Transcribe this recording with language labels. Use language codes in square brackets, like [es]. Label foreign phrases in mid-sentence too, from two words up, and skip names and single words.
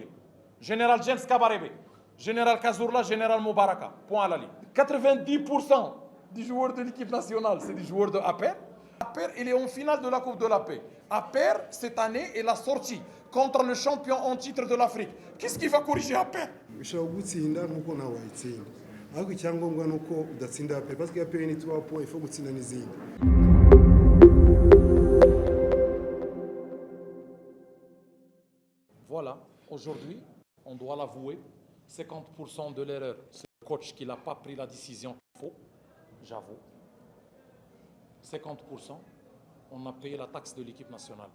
[fr] Général James Kabarebe, Général Kazourla, Général Moubaraka, point à la ligne. 90% des joueurs de l'équipe nationale, c'est des joueurs de APR. APR, il est en finale de la Coupe de la Paix. APR, cette année, est la sortie contre le champion en titre de l'Afrique. Qu'est-ce qui va corriger APR? [rw] ariko icyangombwa nuko udatsinda APR [fr] parce que [rw] APR ni 3 points, [fr] il faut [rw] gutsinda n'izindi. [fr] Voilà, aujourd'hui, on doit l'avouer, 50% de l'erreur, c'est le coach qui n'a pas pris la décision qu'il faut, j'avoue. 50%, on a payé la taxe de l'équipe nationale.